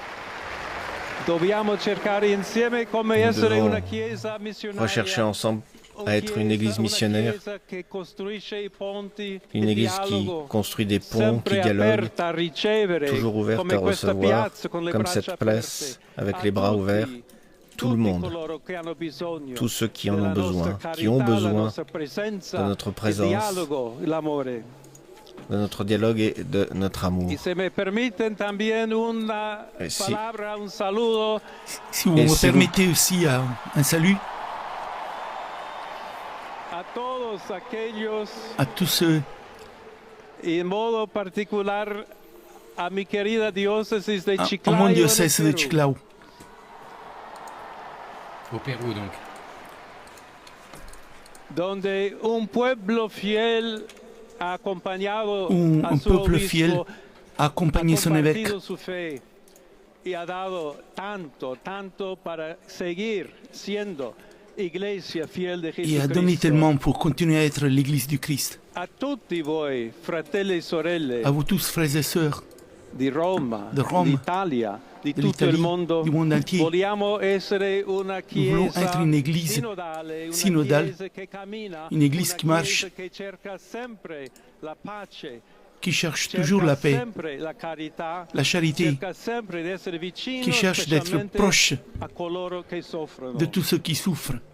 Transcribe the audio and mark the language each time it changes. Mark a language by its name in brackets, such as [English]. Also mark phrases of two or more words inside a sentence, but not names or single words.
[Italian] Dobbiamo cercare insieme come [French] Nous [Italian] essere [French] devons [Italian] una Chiesa missionaria [French] rechercher ensemble à être une église missionnaire, une église qui construit des ponts, qui dialogue, toujours ouverte à recevoir, comme cette place, avec les bras ouverts, tout le monde, tous ceux qui en ont besoin de notre présence, de notre dialogue et de notre amour. Et si vous me permettez aussi un salut à tous ceux [Spanish] en modo particular à mi querida diocèse de Chiclayo, [French] mon diocèse de Chiclayo. Au Pérou donc. [Spanish] Donde un pueblo fiel a acompañado [French] un peuple fiel a accompagné son évêque [Spanish] y ha dado tanto para seguir siendo iglesia fiel de Jesucristo. [French] Et a donné tellement pour continuer à être l'église du Christ. [Italian] A tutti voi, fratelli e sorelle, [French] à vous tous frères et sœurs de Rome, [Italian] d'Italia, di tutto il mondo, [French] du monde entier. [Italian] Vogliamo essere una [French] Nous voulons [Italian] chiesa [French] être une église synodale, une église qui marche, qui cherche toujours la paix, la charité, qui cherche d'être proche de tous ceux qui souffrent.